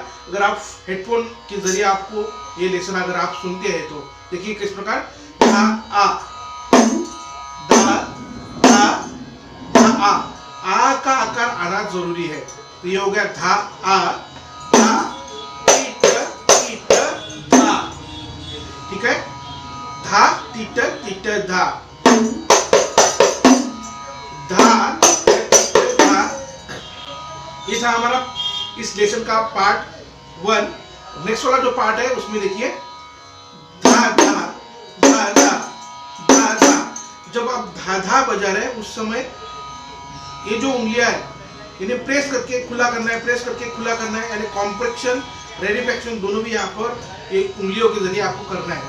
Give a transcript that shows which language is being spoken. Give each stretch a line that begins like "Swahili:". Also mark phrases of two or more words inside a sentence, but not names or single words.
Hindi: अगर आप हेडफोन के जरिए आपको ये लेसन अगर आप सुनते हैं तो देखिए किस प्रकार धा आ, आ का आकार आना जरूरी है। तो ये हो गया धा आ, धा टीट टीट धा। ठीक है, धा टीट टीट धा, धा टीट धा। ये था हमारा इस लेसन का पार्ट 1। नेक्स्ट वाला जो पार्ट है उसमें देखिए धा धा धा धा धा धा। जब आप धा धा बजा रहे हैं उस समय ये जो उंगलियां है इन्हें प्रेस करके खुला करना है, प्रेस करके खुला करना है, यानी कॉम्प्रेक्शन रेडिफेक्शन दोनों भी यहाँ पर एक उंगलियों के जरिए आपको करना है।